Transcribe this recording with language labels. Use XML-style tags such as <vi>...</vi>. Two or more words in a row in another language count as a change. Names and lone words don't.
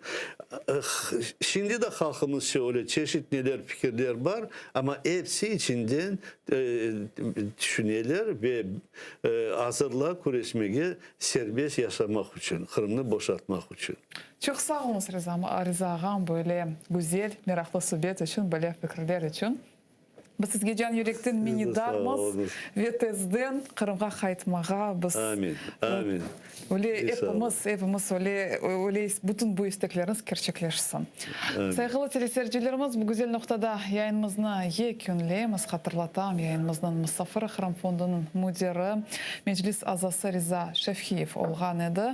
<crh>Şimdi de halkımız şöyle çeşitli fikirler var ama hepsi içinden düşünüyorlar ve hazırlığa kureşmeye serbest yaşamak için, Kırım'ı boşaltmak için. Çok sağ olun Rıza ağam böyle güzel, meraklı sohbet için, böyle fikirler için. Biz sizge can yürekten minnettarmız ve tezden Kırım'a kaytmağa biz. Amin. Amin. Öyle hepimiz öyle bütün bu istekleriniz gerçekleşsin. Saygılı teleseyircilerimiz, bu güzel noktada yayınımızı yekünleyimiz. Hatırlatam, yayınımızdan Misafir Kırım Fondu'nun müdiri, meclis azası Rıza Şefhiyev olğan edi.</crh>